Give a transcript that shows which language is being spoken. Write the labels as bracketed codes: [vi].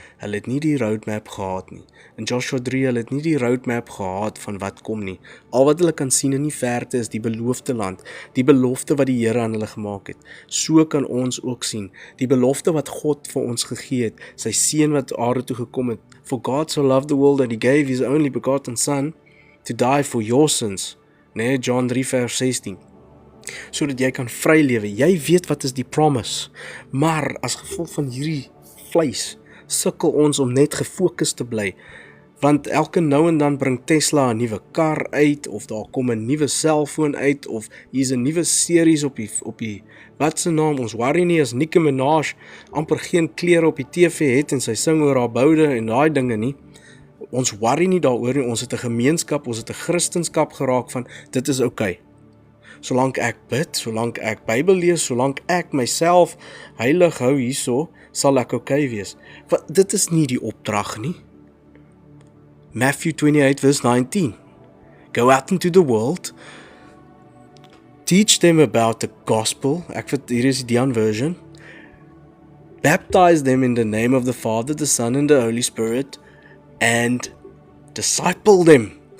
[af] Hulle het nie die roadmap gehad nie. In Joshua 3, hulle het nie die roadmap gehad van wat kom nie. Al wat hulle kan sien in die verte is die beloofde land, die belofte wat die Here aan hulle gemaak het. So kan ons ook sien, die belofte wat God vir ons gegee het, sy seun wat aarde toe gekom het. [en] For God so loved the world that he gave his only begotten son to die for your sins. [af] Nee, John 3 vers 16. Sodat jy kan vry lewe. Jy weet wat is die promise, maar as gevolg van hierdie vleis, sukkel ons om net gefokus te bly, want elke nou en dan bring Tesla 'n nuwe kar uit, of daar kom 'n nuwe selfoon uit, of hier's 'n nuwe series op die wat se naam, ons worry nie as Nicki Minaj amper geen klere op die TV het en sy sing oor haar boude en daai dinge nie. Ons worry nie daaroor nie, ons het 'n gemeenskap, ons het 'n Christendom geraak van, dit is okay. Solank ek bid, solank ek Bybel lees, solank ek myself heilig hou hierso, sal ek okay wees. Want dit is nie die opdrag nie. [en] Matthew 28 verse 19. Go out into the world, teach them about the gospel. [af] Hier is die Dian version. [en] Baptize them in the name of the Father, the Son and the Holy Spirit, and disciple them.